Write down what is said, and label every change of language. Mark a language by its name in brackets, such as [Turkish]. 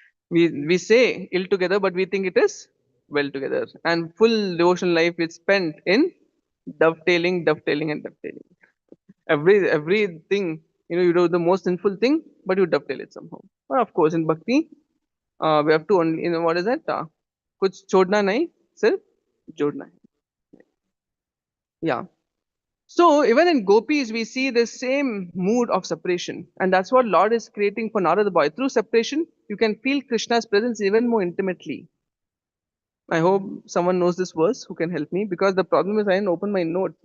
[English] We say ill together, but we think it is well together. And full devotional life is spent in dovetailing, dovetailing, and dovetailing. Everything, you do the most sinful thing, but you dovetail it somehow. But of course, in bhakti, we have to only, what is that? [Hindi] कुछ छोड़ना नहीं, सिर्फ जोड़ना है. [English] Yeah. So even in gopis, we see the same mood of separation, and that's what Lord is creating for Narada boy. Through separation, you can feel Krishna's presence even more intimately. I hope someone knows this verse who can help me, because the problem is I didn't open my notes.